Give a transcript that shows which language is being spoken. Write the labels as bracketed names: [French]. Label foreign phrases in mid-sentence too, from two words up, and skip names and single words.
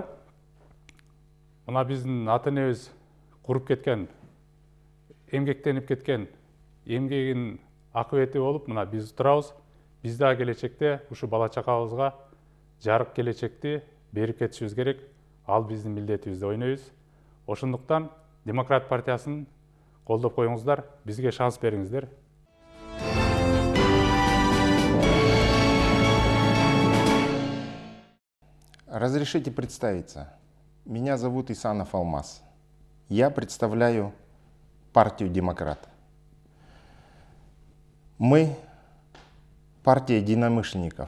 [Kyrgyz] Мына биздин ата энебиз куруп кеткен, эмгектенип кеткен, эмгегин акыбети болуп, мына биз турабыз. Биз дагы келечекте ушу бала чакабызга жарык келечекти берип кетишибиз керек. Ал биздин милдетибиз деп ойнойбуз. Ошондуктан Демократ партиясын колдоп коюңуздар, бизге шанс бериңиздер. [Russian] Разрешите представиться. Меня зовут Исанов Алмаз. Я представляю партию «Демократ». Мы партия единомышленников.